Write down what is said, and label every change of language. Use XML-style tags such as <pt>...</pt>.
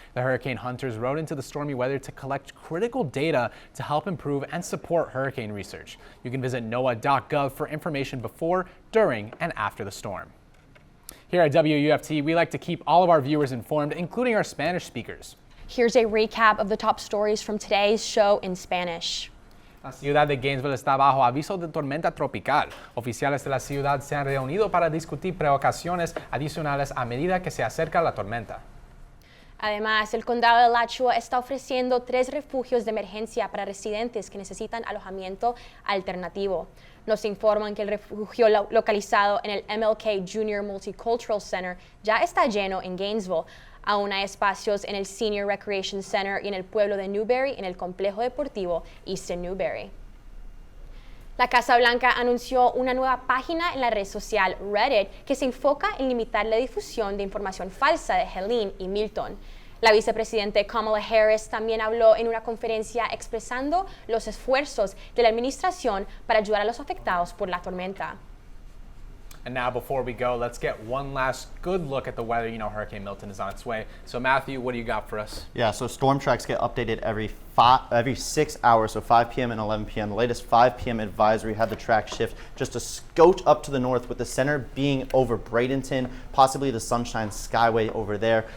<en>The hurricane hunters rode into the stormy weather to collect critical data to help improve and support hurricane research. You can visit NOAA.gov for information before, during, and after the storm. Here at WUFT, we like to keep all of our viewers informed, including our Spanish speakers. Here's a recap of the top stories from today's show in Spanish.</en> <es>La ciudad de Gainesville está bajo aviso de tormenta tropical. Oficiales de la ciudad se han reunido para discutir precauciones adicionales a medida que se acerca la tormenta. Además, el condado de Alachua está ofreciendo 3 refugios de emergencia para residentes que necesitan alojamiento alternativo. Nos informan que el refugio localizado en el MLK Junior Multicultural Center ya está lleno en Gainesville. Aún hay espacios en el Senior Recreation Center y en el pueblo de Newberry en el complejo deportivo Easton Newberry. La Casa Blanca anunció una nueva página en la red social Reddit que se enfoca en limitar la difusión de información falsa de Helene y Milton. La vicepresidenta Kamala Harris también habló en una conferencia expresando los esfuerzos de la administración para ayudar a los afectados por la tormenta.</es> <en>And now, before we go, let's get one last good look at the weather. You know, Hurricane Milton is on its way. So, Matthew, what do you got for us? Yeah, so storm tracks get updated every 6 hours, so 5 p.m. and 11 p.m. The latest 5 p.m. advisory had the track shift just a scotch up to the north, with the center being over Bradenton, possibly the Sunshine Skyway over there.</en>